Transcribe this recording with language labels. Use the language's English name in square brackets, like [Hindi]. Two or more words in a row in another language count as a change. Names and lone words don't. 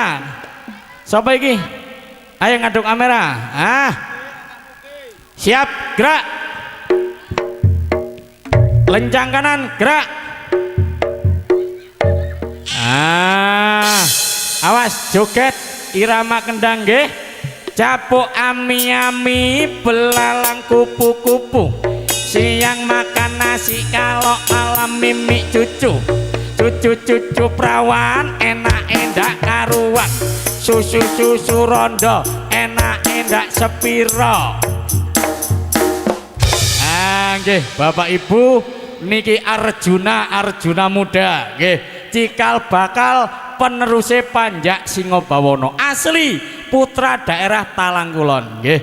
[Javanese] Sapa iki? Ayo ngadep kamera. Ah. [Indonesian] Siap, gerak. Lencang kanan, gerak. Ah. [Javanese] Awas joget irama kendang nggih. [Indonesian] Capuk ami-ami belalang kupu-kupu. Siang makan nasi kalau malam mimik cucu. Cucu perawan enak endak karuan. [Javanese] Susu rondo enak endak sepiro. Nggih Bapak Ibu niki Arjuna muda nggih cikal bakal peneruse Panjak Singobawana asli putra daerah Talang Kulon nggih.